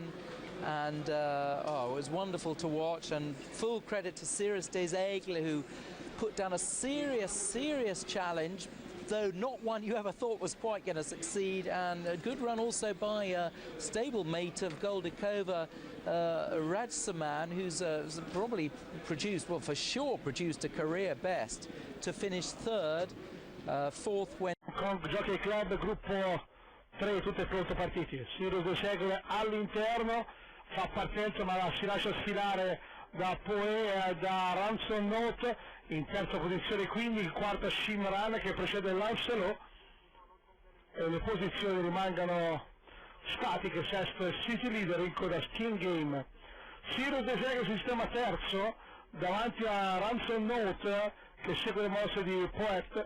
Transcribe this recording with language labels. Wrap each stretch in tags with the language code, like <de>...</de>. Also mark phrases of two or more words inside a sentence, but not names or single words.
<en>And it was wonderful to watch, and full credit to Cirrus des Aigles, who put down a serious challenge, though not one you ever thought was quite going to succeed, and a good run also by a stablemate of Goldikova, Raj Saman, who's probably produced, well, for sure produced a career best to finish third, fourth when...</en> <it>Con Jockey Club, gruppo 3, tutte pronte partiti. Cirrus des Aigles all'interno, fa partenza ma si lascia sfilare da Poe e da Ransom Note, in terza posizione quindi il quarto Shimran che precede Lancelot, e le posizioni rimangono statiche. Sesto è City Leader, in coda Skin Game. Cirrus des Aigles sistema terzo davanti a Ransom Note che segue le mosse di Poet.</it>